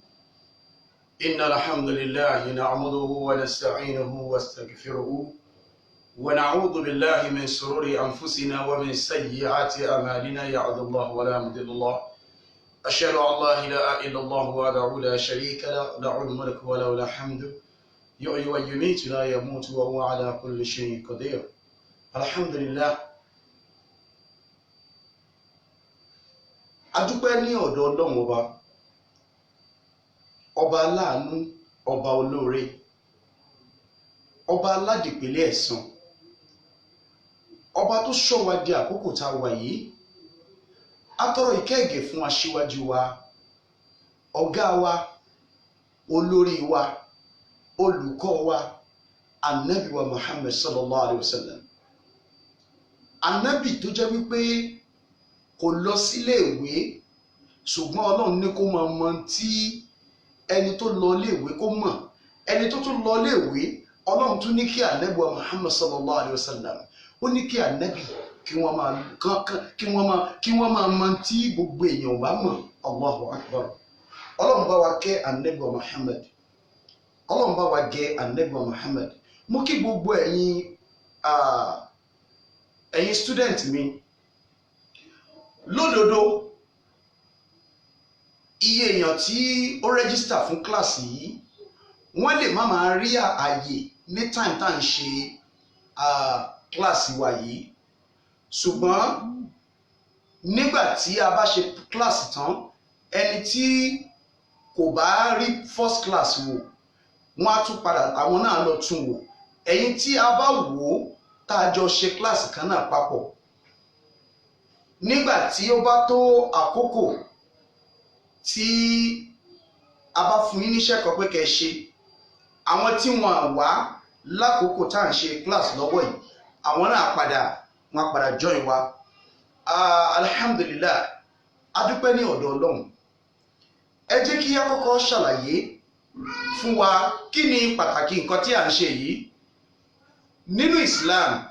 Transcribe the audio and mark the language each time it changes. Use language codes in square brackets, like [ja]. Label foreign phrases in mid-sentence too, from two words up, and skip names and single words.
[ar] إن الحمد لله نعمده ونستعينه ونستغفره ونعوذ بالله من شرور أنفسنا ومن سيئات أعمالنا يهده الله ولا مضل له أشهد أن لا إله إلا الله وحده لا شريك له الملك وله الحمد يحيي ويميت لا يموت وهو على كل شيء قدير. الحمد لله. [yo] adúpẹ́ ní ọ̀dọ̀ Ọlọ́run ọba aláàánú, ọba olóore, ọba aládìpẹ̀lẹ̀ ẹ̀san, ọba tó ṣọ́ wa di àkókò tá a wà yìí. A tọrọ ìkẹ́ ìgẹ̀ fún aṣíwájú wa, ọ̀gá wa, olórí wa, olùkọ́ wa, Ànábì wa Muhammad [ar] صلى الله عليه وسلم. [yo] Ànábì tó jẹ́ wípé kò lọ sílé ìwé, ṣùgbọ́n Ọlọ́run ní kó máa mọ tí ẹni tó lọ ilé ìwé kó mọ̀. Ẹni tó tún lọ ilé ìwé, Ọlọ́run tún ní kí Ànábì wa Muhammad [ar] صلى الله عليه وسلم, [yo] ó ní kí Ànábì kí wọ́n máa mọ tí gbogbo èèyàn bá mọ̀. [ar] الله أكبر. [yo] Ọlọ́run bá wa kẹ́ Ànábì wa Muhammad. Ọlọ́run bá wa gẹ́ Ànábì wa Muhammad. Mo kí gbogbo ẹ̀yin student mi. Lódodo, iye èèyàn tí ó rẹ́gísítà fún kíláàsì yìí wọ́n lè má máa rí ààyè ní time tá à ń ṣe kíláàsì wa yìí, ṣùgbọ́n nígbà tí a bá ṣe kíláàsì tán ẹni tí kò bá rí [en] first class [yo] wò wọ́n á tún padà àwọn náà lọ tún wò ẹ̀yin tí a bá wò ó tá a jọ ṣe kíláàsì kan náà papọ̀ nígbà tí ó bá tó àkókò tí a bá fún yín níṣẹ́ kan pé kẹ́ ẹ ṣe àwọn tí wọ́n wá lákòókò tá à ń ṣe kíláàsì lọ́wọ́ yìí àwọn náà wọ́n padà join wa alhamdulillah adúpẹ́ ní ọ̀dọ̀ Ọlọ́run ẹ jẹ́ kí a kọ́kọ́ ṣàlàyé fún wa kí ni pàtàkì nǹkan tí à ń ṣe yìí nínú Islam.